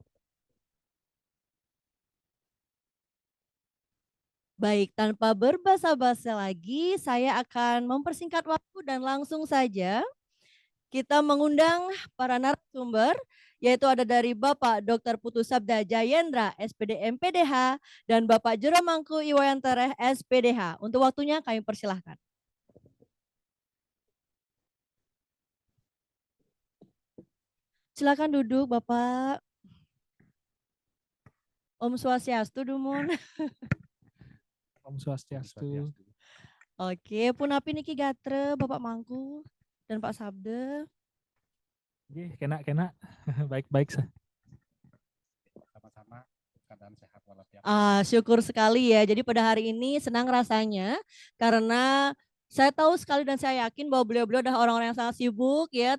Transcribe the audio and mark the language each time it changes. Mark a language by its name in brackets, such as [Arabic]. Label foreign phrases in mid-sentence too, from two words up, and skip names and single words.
[Indonesian] Baik, tanpa berbasa-basi lagi, saya akan mempersingkat waktu dan langsung saja kita mengundang para narasumber, yaitu ada dari Bapak Dr. Putu Sabda Jayendra, SPD MPDH, dan Bapak Jero Mangku Iwayantereh, SPDH. Untuk waktunya kami persilahkan. Silakan duduk, Bapak. [Balinese] Om Swastiastu, Dumun. Om Swastiastu. Oke, punapi niki gatre Bapak Mangku dan Pak Sabda. [Indonesian] Oke, kena. Baik-baik. Sama-sama, keadaan sehat walafiat. Syukur sekali ya. Jadi pada hari ini senang rasanya karena saya tahu sekali dan saya yakin bahwa beliau-beliau adalah orang-orang yang sangat sibuk ya.